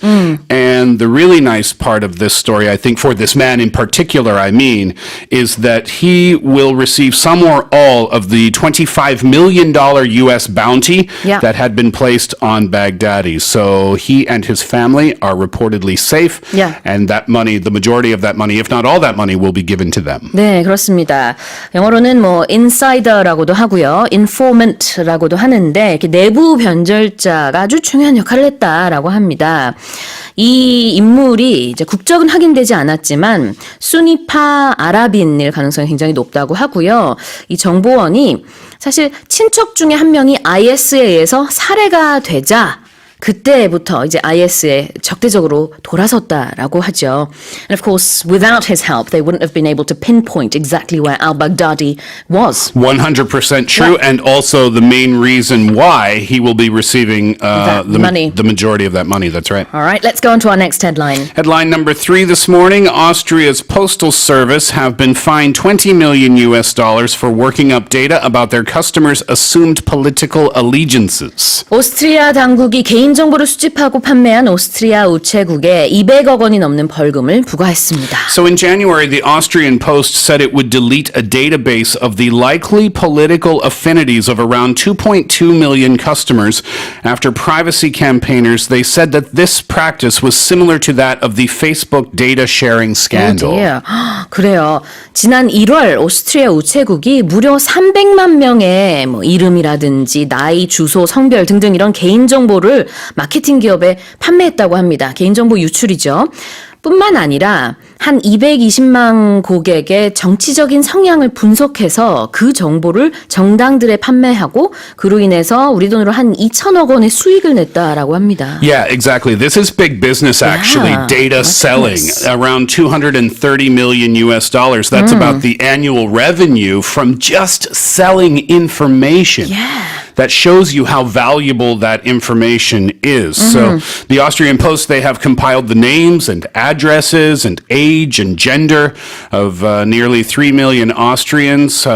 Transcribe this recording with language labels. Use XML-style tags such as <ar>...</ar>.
<en>And the really nice part of this story, I think, for this man in particular, is that he will receive some or all of the $25 million U.S. bounty that had been placed on Baghdadi. So he and his family are reportedly safe. Yeah. And that money, the majority of that money, if not all that money, will be given to them.</en> <ko>네, 그렇습니다. 영어로는 뭐 insider라고도 하고요, informant라고도 하는데 이렇게 내부 변절자가 아주 중요한 역할을 했다라고 합니다. 이 인물이 이제 국적은 확인되지 않았지만 수니파 아랍인일 가능성이 굉장히 높다고 하고요. 이 정보원이 사실 친척 중에 한 명이 IS에 의해서 살해가 되자 그때부터 이제 IS에 적대적으로 돌아섰다라고 하죠.</ko> <en>And of course, without his help, they wouldn't have been able to pinpoint exactly where al-Baghdadi was. 100% true, and also the main reason why he will be receiving the majority of that money. That's right. All right, let's go on to our next headline. Headline number 3 this morning: Austria's postal service have been fined $20 million for working up data about their customers' assumed political allegiances.</en> <ko>오스트리아 당국이 개인정보를 수집하고 판매한 오스트리아 우체국에 200억 원이 넘는 벌금을 부과했습니다.</ko> <en>So in January, the Austrian Post said it would delete a database of the likely political affinities of around 2.2 million customers. After privacy campaigners, they said that this practice was similar to that of the Facebook data sharing scandal.</en> <ko>그래요. 지난 1월 오스트리아 우체국이 무려 300만 명의 뭐 이름이라든지 나이, 주소, 성별 등등 이런 개인정보를 마케팅 기업에 판매했다고 합니다. 개인정보 유출이죠. 뿐만 아니라 한 220만 고객의 정치적인 성향을 분석해서 그 정보를 정당들에 판매하고 그로 인해서 우리 돈으로 한 2천억 원의 수익을 냈다라고 합니다.</ko> <en>Yeah, exactly. This is big business, actually. Yeah, Data that's selling, nice. around 230 million US dollars. That's about the annual revenue from just selling information. Yeah. That shows you how valuable that information is. So the Austrian Post, they have compiled the names and addresses and age and gender of nearly 3 million Austrians.</en>